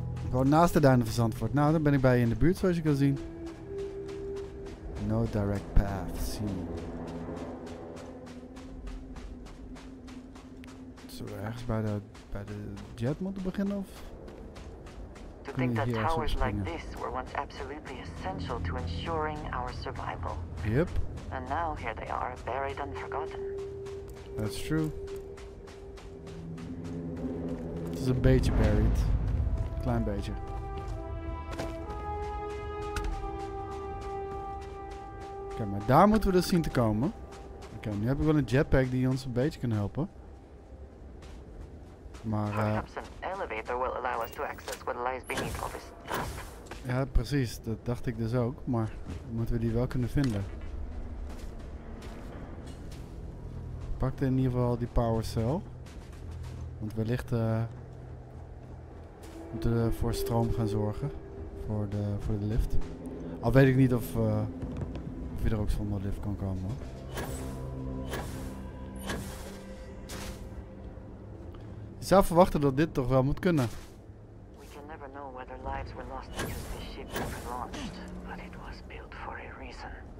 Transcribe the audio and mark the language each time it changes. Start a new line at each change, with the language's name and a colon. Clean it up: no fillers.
Dutch: Gewoon naast de duinen van Zandvoort. Nou, dan ben ik bij je in de buurt, zoals je kan zien.
English: No direct path seen.
Dutch: Zullen we ergens bij de jet moeten beginnen, of?
English: To think that towers like this were once absolutely essential to ensuring our survival. Yep. And now here they are, buried and forgotten. That's true.
Dutch: Het is een beetje buried. Klein beetje. Oké, maar daar moeten we dus zien te komen. Oké, nu heb ik wel een jetpack die ons een beetje kan helpen. Maar
English: perhaps an elevator will allow us to access what lies beneath all this dust.
Dutch: ja, precies. Dat dacht ik dus ook. Maar moeten we die wel kunnen vinden. Pakte in ieder geval die power cell. Want wellicht moeten we voor stroom gaan zorgen. Voor de lift. Al weet ik niet of je er ook zonder lift kan komen, hoor. Ik zou verwachten dat dit toch wel moet kunnen.
English: We can never know whether lives were lost because this ship was launched, but it was built for a reason.